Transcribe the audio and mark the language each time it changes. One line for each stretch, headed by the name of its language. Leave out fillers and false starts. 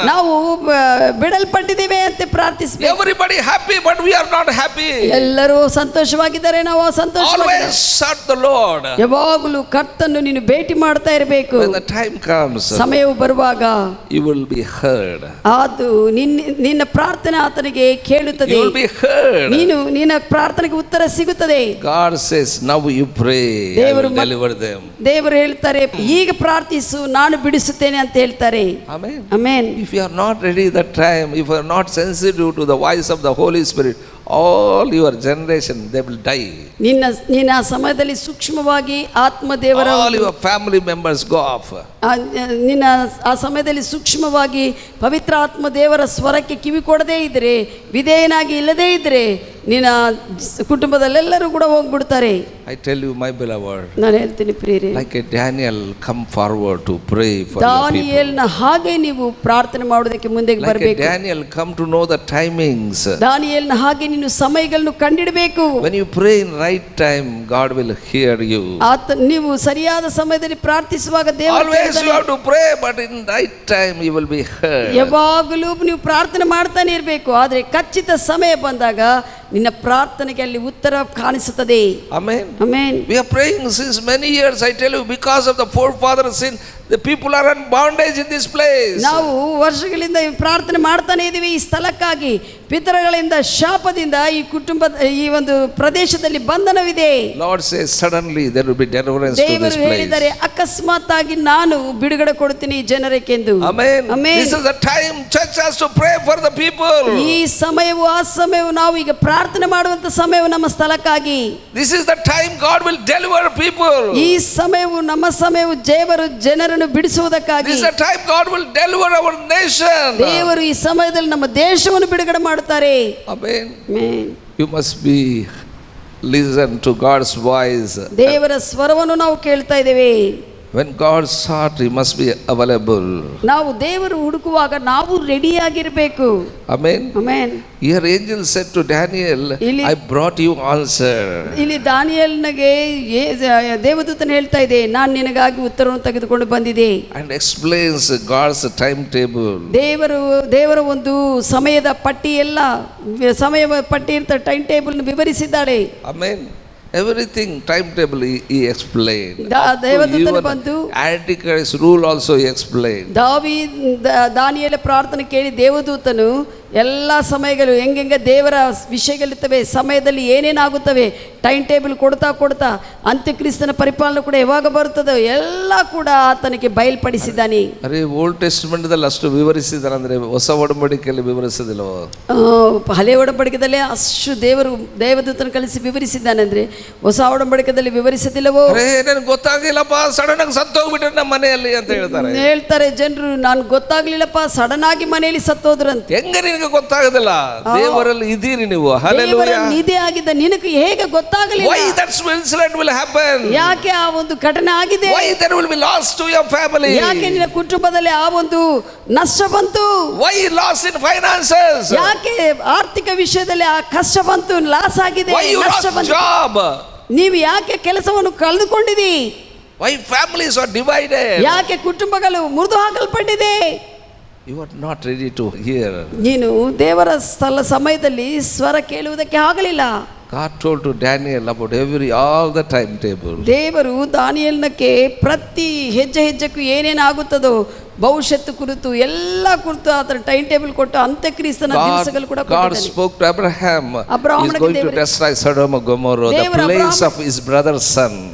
Kannada: ನಾವು ಬಿಡಲ್ಪಟ್ಟಿದ್ದೇವೆ ಅಂತ ಪ್ರಾರ್ಥಿಸಬೇಕು.
English: Everybody happy, but we are not happy.
Kannada: ಎಲ್ಲರೂ ಸಂತೋಷವಾಗಿದ್ದಾರೆ, ನಾವು ಸಂತೋಷವಾಗಿದ್ದೇವೆ.
English: Always sought the Lord.
Kannada: ಯಾವಾಗಲೂ ಕರ್ತನನ್ನು ನೀನು ಭೇಟಿ ಮಾಡ್ತಾ ಇರಬೇಕು.
English: When the time comes,
Kannada: ಸಮಯವು ಬರುವಾಗ
English: you will be heard.
Kannada: ಅದು ನಿನ್ನ ಪ್ರಾರ್ಥನೆ ಆತನಿಗೆ ಕೇಳುತ್ತದೆ.
English: You will be heard.
Kannada: ನಿನ್ನ ಪ್ರಾರ್ಥನೆಗೆ ಉತ್ತರ ಸಿಗುತ್ತದೆ.
English: God says, now you pray, I will deliver them.
Kannada: ದೇವರು ಹೇಳ್ತಾರೆ, ಈಗ ಪ್ರಾರ್ಥಿಸು, ನಾನು ಬಿಡಿಸುತ್ತೇನೆ ಅಂತ ಹೇಳ್ತಾರೆ.
English: Amen. Amen. If you are not ready that time, if you are not sensitive to the voice of the Holy Spirit, all your generation, they will die.
Kannada: ನಿನ್ನ ಸಮಯದಲ್ಲಿ ಸೂಕ್ಷ್ಮವಾಗಿ ಆತ್ಮದೇವರ
English: all your family members go off.
Kannada: ನಿನ್ನ ಆ ಸಮಯದಲ್ಲಿ ಸೂಕ್ಷ್ಮವಾಗಿ ಪವಿತ್ರ ಆತ್ಮದೇವರ ಸ್ವರಕ್ಕೆ ಕಿವಿ ಕೊಡದೇ ಇದ್ರೆ, ವಿಧೇಯನಾಗಿ ಇಲ್ಲದೇ ಇದ್ರೆ ನಿನ್ನ ಕುಟುಂಬದಲ್ಲೆಲ್ಲರೂ ಕೂಡ ಹೋಗ್ಬಿಡ್ತಾರೆ.
English: I tell you, my beloved,
Kannada: ನಾನು ಹೇಳ್ತೀನಿ ಪ್ರಿಯರೇ,
English: like a Daniel, come forward to pray for your people.
Kannada: ದಾನಿಯೇಲನ ಹಾಗೆ ನೀವು ಪ್ರಾರ್ಥನೆ ಮಾಡೋದಕ್ಕೆ ಮುಂದೆ ಬರಬೇಕು.
English: Like a Daniel, come to know the timings.
Kannada: ದಾನಿಯೇಲನ ಹಾಗೆ ನೀನು ಸಮಯಗಳನ್ನು ಕಂಡಿಡಬೇಕು.
English: When you pray in right time, God will hear you.
Kannada: ನೀವು ಸರಿಯಾದ ಸಮಯದಲ್ಲಿ ಪ್ರಾರ್ಥಿಸುವಾಗ ದೇವರು
English: Always you have to pray, but in right time you will be heard.
Kannada: ಯಾವಾಗಲೂ ನೀವು ಪ್ರಾರ್ಥನೆ ಮಾಡ್ತಾನೆ ಇರಬೇಕು, ಆದರೆ ಖಚಿತ ಸಮಯ ಬಂದಾಗ ನಿನ್ನ ಪ್ರಾರ್ಥನೆಗೆ ಅಲ್ಲಿ ಉತ್ತರ ಕಾಣಿಸುತ್ತದೆ.
English: Amen. Amen. We are praying since many years, I tell you, because of the forefathers' sin, the people are in bondage in this place.
Kannada: ನಾವು ವರ್ಷಗಳಿಂದ ಪ್ರಾರ್ಥನೆ ಮಾಡ್ತಾನೆ ಇದೀವಿ ಈ ಸ್ಥಳಕ್ಕಾಗಿ. ಪಿತೃಗಳಿಂದ ಶಾಪದಿಂದ ಈ ಕುಟುಂಬದ ಈ ಒಂದು ಪ್ರದೇಶದಲ್ಲಿ ಬಂಧನವಿದೆ.
English: Lord says suddenly there will be deliverance to this
Kannada: ದೇವರು
English: place.
Kannada: ಹೇಳಿದರೆ ಅಕಸ್ಮಾತ್ ಆಗಿ ನಾನು ಬಿಡುಗಡೆ ಕೊಡ್ತೀನಿ ಈ ಜನರಿಗೆಂದು.
English: Amen. Amen. This is the time church has to pray for the people.
Kannada: ಈ ಸಮಯವು ಆ ಸಮಯವು ನಾವು ಈಗ ಪ್ರಾರ್ಥನೆ ಮಾಡುವಂತ ಸಮಯವು ನಮ್ಮ ಸ್ಥಳಕ್ಕಾಗಿ.
English: This is the time God will deliver people.
Kannada: ಈ ಸಮಯವು ನಮ್ಮ ಸಮಯವು ದೇವರು ಜನರನ್ನು ಬಿಡಿಸುವುದಕ್ಕಾಗಿ.
English: This is the time God will deliver our nation.
Kannada: ದೇವರು ಈ ಸಮಯದಲ್ಲಿ ನಮ್ಮ ದೇಶವನ್ನು ಬಿಡುಗಡೆ ಮಾಡುತ್ತಾರೆ.
English: Amen. Amen. You must be listen to God's voice.
Kannada: ದೇವರ ಸ್ವರವನ್ನು ನಾವು ಕೇಳ್ತಾ ಇದ್ದೇವೆ.
English: When God sought, He must be available.
Kannada: ನಾವು ದೇವರು ಹುಡುಕುವಾಗ ನಾವು ರೆಡಿಯಾಗಿರ್ಬೇಕು.
English: Amen.
Kannada: Amen.
English: Here angel said to Daniel,
Kannada: ಇಲ್ಲಿ-
English: I brought you answer.
Kannada: ಇಲ್ಲಿ ದಾನಿಯೇಲನಿಗೆ ದೇವದೂತನು ಹೇಳ್ತಾ ಇದೆ, ನಾನು ನಿನಗಾಗಿ ಉತ್ತರವನ್ನು ತೆಗೆದುಕೊಂಡು ಬಂದಿದೆ.
English: And explains God's timetable.
Kannada: ದೇವರ ಒಂದು ಸಮಯದ ಪಟ್ಟಿ ಎಲ್ಲ ಸಮಯ ಪಟ್ಟಿ ಅಂತ time table ವಿವರಿಸಿದ್ದಾಳೆ.
English: Amen. Everything timetable he explained.
Kannada: ದೇವದೂತನು ಬಂದು
English: Antichrist rule also he explained.
Kannada: ದಾನಿಯೇಲ ಪ್ರಾರ್ಥನೆ ಕೇಳಿ ದೇವದೂತನು ಎಲ್ಲ ಸಮಯಗಳು ಹೆಂಗೆ ದೇವರ ವಿಷಯಗಳಿರ್ತವೆ, ಸಮಯದಲ್ಲಿ ಏನೇನಾಗುತ್ತವೆ ಟೈಮ್ ಟೇಬಲ್ ಕೊಡ್ತಾ ಅಂತ್ಯಕ್ರಿಸ್ತನ ಪರಿಪಾಲನೆ ಕೂಡ ಯಾವಾಗ ಬರುತ್ತದೋ ಎಲ್ಲ ಕೂಡ ಆತನಿಗೆ ಬಯಲ್ಪಡಿಸಿದ್ದಾನೆ. ಅರೆ ಓಲ್ಡ್ ಟೆಸ್ಟ್ಮೆಂಟ್ದಲ್ಲಿ ಅಷ್ಟು ವಿವರಿಸಿದಾರೆ ಅಂದ್ರೆ ಹೊಸ ಒಡಂಬಡಿಕೆಯಲ್ಲಿ ವಿವರಿಸೋದಿಲ್ಲವೋ? ಹಳೆ ಒಡಂಬಡಿಕೆದಲ್ಲಿ ಅಷ್ಟು ದೇವದೂತನ ಕಳಿಸಿ ವಿವರಿಸಿದ್ದಾನೆ ಅಂದ್ರೆ ಹೊಸ ಒಡಂಬಡಿಕೆದಲ್ಲಿ ವಿವರಿಸದಿಲ್ಲವೋ? ನನಗೆ ಗೊತ್ತಾಗಿಲ್ಲಪ್ಪ, ಸಡನ್ ಆಗಿ ಸತ್ತೋಗ್ಬಿಟ್ರೆ ನಮ್ಮ ಮನೆಯಲ್ಲಿ ಅಂತ ಹೇಳ್ತಾರೆ ಜನರು. ನಾನು ಗೊತ್ತಾಗ್ಲಿಲ್ಲಪ್ಪ, ಸಡನ್ ಆಗಿ ಮನೆಯಲ್ಲಿ ಸತ್ತೋದ್ರಂತ. ಹೆಂಗ ನಿನಗೆ ಗೊತ್ತಾಗೋದಿಲ್ಲ? ದೇವರಲ್ಲಿ ಇದೀರಿ ನೀವು. ಹಲ್ಲೆಲೂಯಾ. ನಿಧಿ ಆಗಿದ್ದ ನಿನಗೆ ಹೇಗೆ ಗೊತ್ತಾಗಲಿಲ್ಲ?
English: Why that incident will happen?
Kannada: ಯಾಕೆ ಆ ಒಂದು ಘಟನೆ ಆಗಿದೆ?
English: Why there will be loss to your family?
Kannada: ಯಾಕೆ ನಿನ್ನ ಕುಟುಂಬದಲ್ಲಿ ಆ ಒಂದು ನಷ್ಟ ಬಂತು?
English: Why loss in finances?
Kannada: ಯಾಕೆ ಆರ್ಥಿಕ ವಿಷಯದಲ್ಲಿ ಆ ಕಷ್ಟ ಬಂತು, ಲಾಸ್ ಆಗಿದೆ,
English: Why you
Kannada: ನಷ್ಟ
English: lost
Kannada: ಬಂತು?
English: job?
Kannada: ನೀವು ಯಾಕೆ ಕೆಲಸವನ್ನು ಕಳೆದುಕೊಂಡಿದಿ?
English: Why families are divided?
Kannada: ಯಾಕೆ ಕುಟುಂಬಗಳು ಮುರಿದು ಹಾಕಲ್ಪಟ್ಟಿದೆ?
English: You are not ready to hear.
Kannada: ನೀನು ದೇವರ ಸಮಯದಲ್ಲಿ ಸ್ವರ ಕೇಳುವುದಕ್ಕೆ ಆಗಲಿಲ್ಲ.
English: God told to Daniel about all the timetable.
Kannada: ದೇವರು ದಾನಿಯೇಲನಿಗೆ ಪ್ರತಿ ಹೆಜ್ಜೆಗೂ ಏನೇನಾಗುತ್ತದೋ ಭವಿಷ್ಯತ್ತು ಕುರಿತು ಎಲ್ಲ ಕುರಿತು ಆತನ ಟೈಮ್ ಟೇಬಲ್ ಕೊಟ್ಟು ಅಂತ್ಯಕ್ರಿಸ್ತನ ದಿವಸಗಳು ಕೂಡ
English: God spoke to Abraham. He is going to destroy Sodom and Gomorrah, the place of his brother's son.